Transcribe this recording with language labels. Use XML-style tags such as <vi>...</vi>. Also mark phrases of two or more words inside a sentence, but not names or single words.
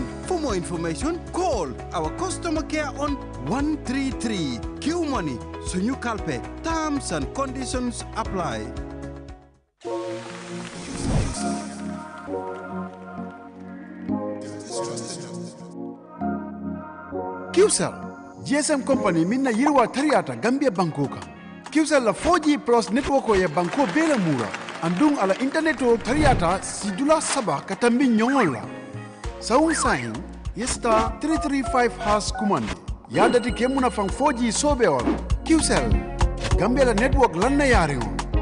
<en>For more information, call our customer care on 133. Q Money, Sunyu Kalpe. Terms and conditions apply.</en> <man>QCell,</man> <en>GSM company</en> <man>minna yirwa tariata Gambia Bankoka. QCell la</man> <en>4G plus network</en> <man>ya banko bela mura. Andung ala internet o tariata sidula saba katambi nyongola. Saung sain yesta 335 has kumande. Yada ti kemuna fang 4G sobe wala. QCell, Gambia la network lanna yari on.</man>